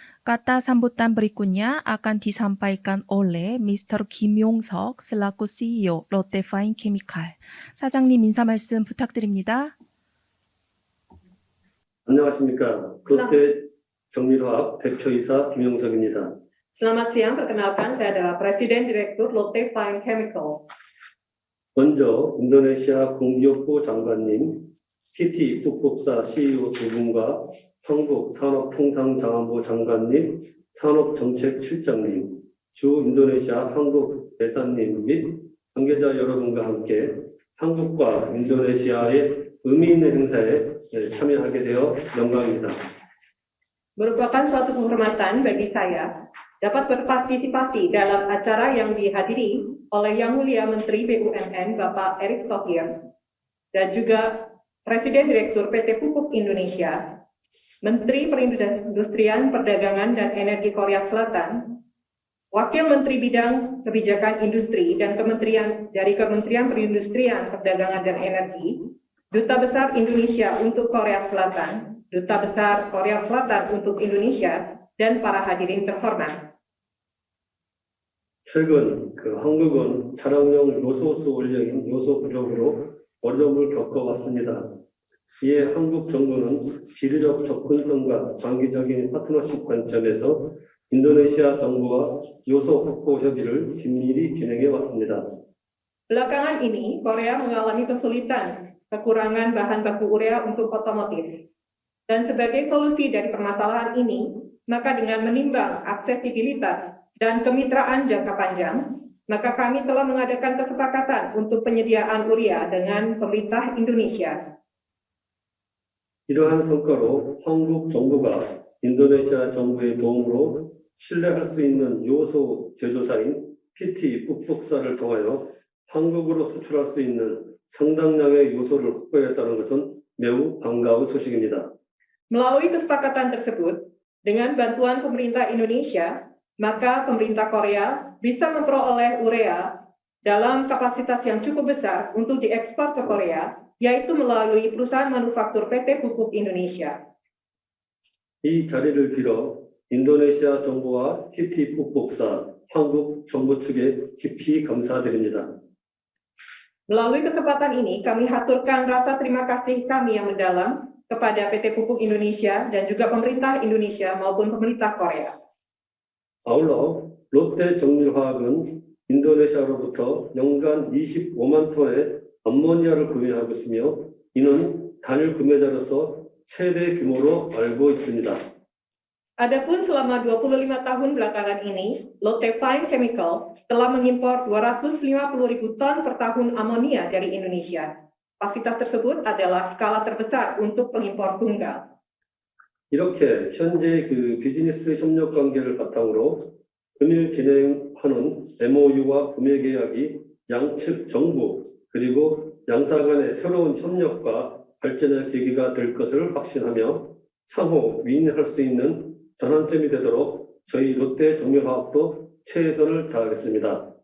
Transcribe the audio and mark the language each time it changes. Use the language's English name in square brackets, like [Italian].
[Indonesian] Kata sambutan berikutnya akan disampaikan oleh Mr. Kim Yong-sok selaku CEO Lotte Fine Chemical. [Korean] 사장님 인사 말씀 부탁드립니다. 안녕하십니까. 롯데 정밀화학 대표이사 김용석입니다. [Indonesian] Selamat siang, perkenalkan saya adalah Presiden Direktur Lotte Fine Chemical. [Korean] 먼저 인도네시아 공기업부 장관님, PT 뚝복사 CEO 두 분과 한국 산업통상자원부 장관님, 산업정책실장님, 주 인도네시아 한국 대사님 및 관계자 여러분과 함께 한국과 인도네시아의 의미 있는 행사에 참여하게 되어 영광입니다. [Indonesian] Merupakan suatu kehormatan bagi saya dapat berpartisipasi dalam acara yang dihadiri oleh Yang Mulia Menteri BUMN Bapak Erick Thohir dan juga Presiden Direktur PT Pupuk Indonesia, Menteri Perindustrian, Perdagangan dan Energi Korea Selatan, Wakil Menteri Bidang Kebijakan Industri dan Kementerian Perindustrian, Perdagangan dan Energi, Duta Besar Indonesia untuk Korea Selatan, Duta Besar Korea Selatan untuk Indonesia, dan para hadirin terhormat. [Korean] 최근 한국은 차량용 요소수 원료인 요소 부족으로 어려움을 겪어왔습니다. 이에 한국 정부는 지리적 접근성과 장기적인 파트너십 관점에서 인도네시아 정부와 요소 확보 협의를 긴밀히 진행해 왔습니다. [Indonesian] Belakangan ini, Korea mengalami kesulitan kekurangan bahan baku urea untuk otomotif. Dan sebagai solusi dari permasalahan ini, maka dengan menimbang aksesibilitas dan kemitraan jangka panjang, maka kami telah mengadakan kesepakatan untuk penyediaan urea dengan pemerintah Indonesia. [Korean] 이러한 성과로 한국 정부가 인도네시아 정부의 도움으로 신뢰할 수 있는 요소 제조사인 PT 풋북사를 통하여 한국으로 수출할 수 있는 상당량의 요소를 확보했다는 것은 매우 반가운 소식입니다. [Indonesian] Melalui kesepakatan tersebut, dengan bantuan pemerintah Indonesia, maka pemerintah Korea bisa memperoleh urea dalam kapasitas yang cukup besar untuk diekspor ke Korea, yaitu melalui perusahaan manufaktur PT Pupuk Indonesia. [Korean] 이 자리를 빌어 인도네시아 정부와 PT 풋북사, 한국 정부 측에 깊이 감사드립니다. [Indonesian] Melalui kesempatan ini, kami haturkan rasa terima kasih kami yang mendalam kepada PT Pupuk Indonesia dan juga pemerintah Indonesia maupun pemerintah Korea. [Korean] 아울러 롯데 정밀화학은 인도네시아로부터 연간 25만 톤의 암모니아를 구매하고 있으며 이는 단일 구매자로서 최대 규모로 알고 있습니다. [Indonesian] Adapun selama 25 tahun belakangan ini, Lotte Fine Chemical telah mengimpor 250.000 ton per tahun amonia dari Indonesia. Kapasitas tersebut adalah skala terbesar untuk pengimpor tunggal. [Korean] 이렇게 현재 비즈니스 협력 관계를 바탕으로 금일 진행하는 MOU와 구매 계약이 양측 정부 그리고 양사 간의 새로운 협력과 발전의 계기가 될 것을 확신하며 상호 윈윈할 수 있는 전환점이 되도록 저희 롯데 정밀화학도 최선을 다하겠습니다.